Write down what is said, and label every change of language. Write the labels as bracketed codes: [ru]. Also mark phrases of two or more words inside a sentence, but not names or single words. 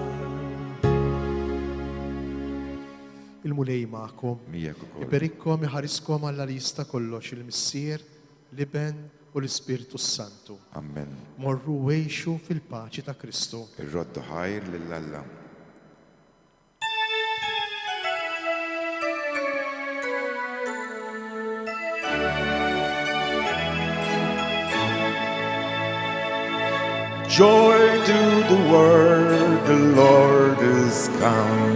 [mt] Il-mulej magħkom, iberikkom, iħariskom alla lista kollox il-missier, l-Iben u l-Ispiritu Santu. Amen. Morru wejxu fil-paċi ta' Kristu. Ir-roddu ħajr lill-Alla. [en] Joy to the world, the Lord is come.